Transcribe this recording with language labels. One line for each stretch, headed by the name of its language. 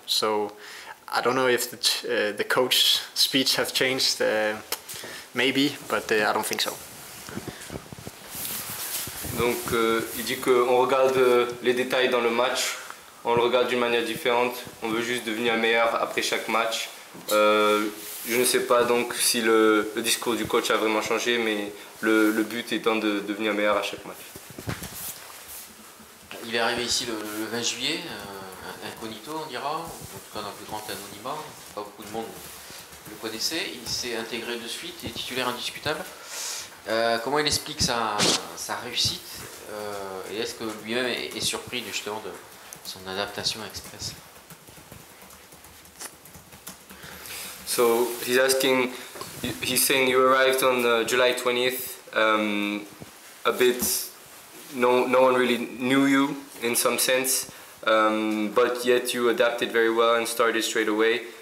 English: So I don't know if the coach speech has changed, maybe, but I don't think so.
French: Donc il dit qu'on regarde les détails dans le match, on le regarde d'une manière différente, on veut juste devenir meilleur après chaque match. Je ne sais pas donc si le discours du coach a vraiment changé, mais le but étant de devenir meilleur à chaque match. Il est arrivé ici le 20 juillet, incognito on dira, en tout cas dans le plus grand anonymat, pas beaucoup de monde le connaissait, il s'est intégré de suite, il est titulaire indiscutable. Comment il explique sa réussite et est-ce que lui-même est surpris justement de son adaptation express?
English: So he's saying you arrived on July 20th, a bit, no one really knew you in some sense, but yet you adapted very well and started straight away.